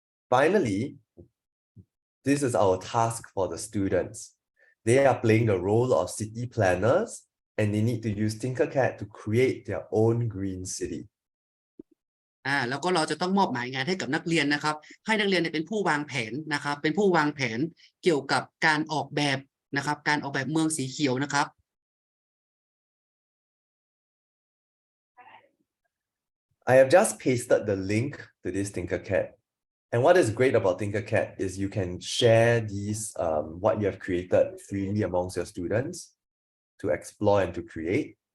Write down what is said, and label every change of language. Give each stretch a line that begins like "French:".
English: Finally, this is our task for the students. They are playing the role of city planners and they need to use TinkerCAD to create their own green city.
Thai: แล้วก็เราจะต้องมอบหมายงานให้กับนักเรียนนะครับให้นักเรียนเป็นผู้วางแผนนะครับเป็นผู้วางแผนเกี่ยวกับการออกแบบนะครับการออกแบบเมืองสีเขียวนะครับ
English: I have just pasted the link to this TinkerCAD. And what is great about TinkerCAD is you can share these what you have created freely amongst your students to explore and to create.